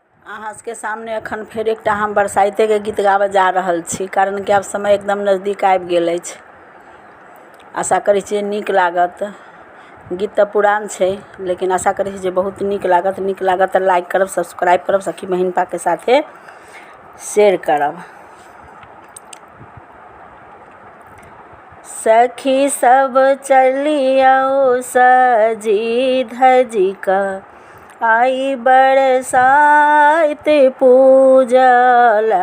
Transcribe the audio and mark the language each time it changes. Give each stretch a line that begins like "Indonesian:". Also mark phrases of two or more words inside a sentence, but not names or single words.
Maithili: अहाँ के सामने अखन फेर एकटा हम बरसाइते के गीत गाबऽ जा रहल छी, कारण कि आब समय एकदम नज़दीक आबि गेल अछि। आशा करै छी नीक लागत। गीत तऽ पुरान छै, लेकिन आशा करै छी जे बहुत नीक लागत। नीक लागत तऽ लाइक करब, सब्सक्राइब करब, सखी बहिनपा के साथे शेयर करब। सखी सब चलियो सजी धजी कऽ, आई बरसाइत पूजला।